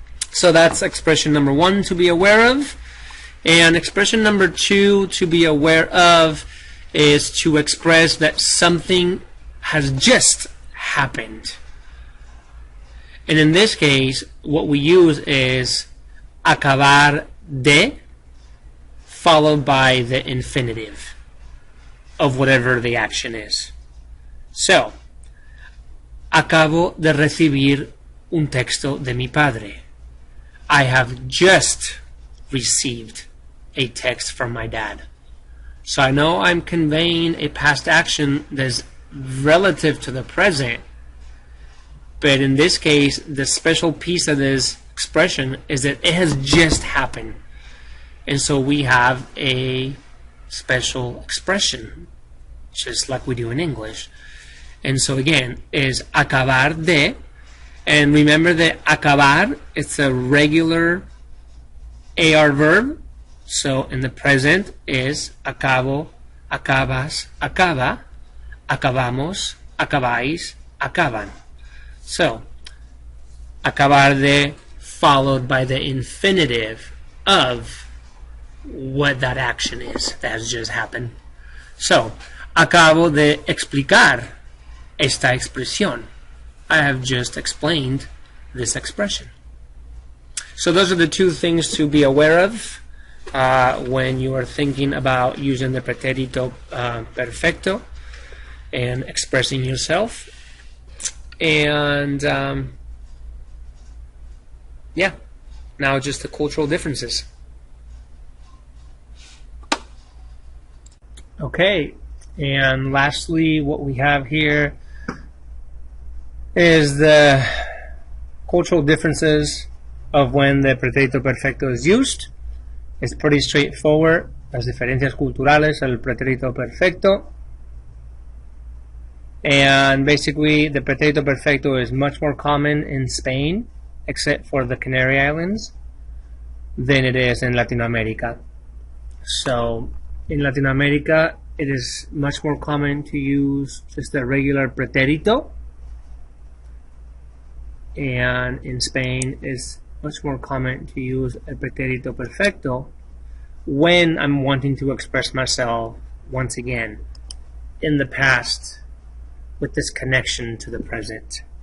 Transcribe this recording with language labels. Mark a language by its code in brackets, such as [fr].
[en] So that's expression number 1 to be aware of. And expression number 2 to be aware of is to express that something has just happened. And in this case, what we use is acabar de, followed by the infinitive of whatever the action is. [es] So, acabo de recibir un texto de mi padre. [en] I have just received a text from my dad. So I know I'm conveying a past action that's relative to the present, but in this case, the special piece of this expression is that it has just happened. And so we have a special expression, just like we do in English. And so again, is acabar de, and remember that acabar, it's a regular AR verb. So in the present is acabo, acabas, acaba, acabamos, acabáis, acaban. So, acabar de followed by the infinitive of what that action is that has just happened. [es] So, acabo de explicar esta expresión. [en] I have just explained this expression. So those are the two things to be aware of when you are thinking about using the pretérito perfecto and expressing yourself. And yeah, now just the cultural differences. Okay, and lastly, what we have here is the cultural differences of when the pretérito perfecto is used. It's pretty straightforward. [es] Las diferencias culturales del pretérito perfecto. [en] And basically, the pretérito perfecto is much more common in Spain, except for the Canary Islands, than it is in Latin America. So, in Latin America, it is much more common to use just a regular pretérito, and in Spain, it's much more common to use a pretérito perfecto when I'm wanting to express myself once again in the past with this connection to the present.